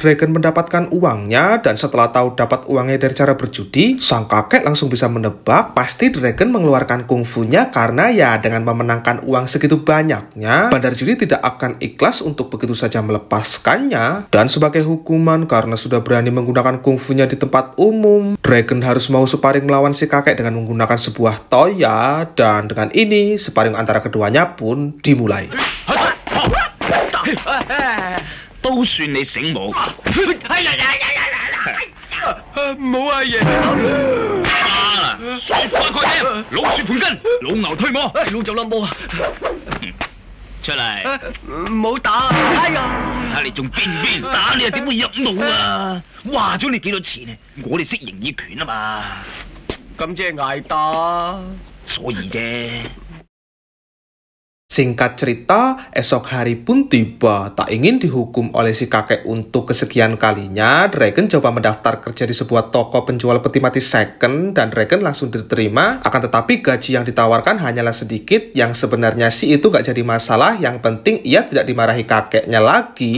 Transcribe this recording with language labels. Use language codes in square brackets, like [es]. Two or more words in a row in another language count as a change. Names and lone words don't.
[id] Dragon mendapatkan uangnya, dan setelah tahu dapat uangnya dari cara berjudi, sang kakek langsung bisa menebak pasti Dragon mengeluarkan kungfunya karena ya dengan memenangkan uang segitu banyaknya, bandar judi tidak akan ikhlas untuk begitu saja melepaskannya. Dan sebagai hukuman karena sudah berani menggunakan kungfunya di tempat umum, Dragon harus mau sparring melawan si kakek dengan menggunakan sebuah toya, dan dengan ini sparring antara keduanya pun dimulai. [yue] 都算你醒目。冇啊，爺。爽快過嚟，老鼠盤根，老牛推磨，老走啦冇啊！出嚟，唔好打！哎呀，睇你仲邊邊打，你又點會入腦啊？話咗你幾多錢啊？我哋識形意拳啊嘛。咁即係捱打，所以啫。 [id] Singkat cerita, esok hari pun tiba. Tak ingin dihukum oleh si kakek untuk kesekian kalinya, Dragon coba mendaftar kerja di sebuah toko penjual peti mati second dan Dragon langsung diterima. Akan tetapi gaji yang ditawarkan hanyalah sedikit, yang sebenarnya sih itu gak jadi masalah, yang penting ia tidak dimarahi kakeknya lagi.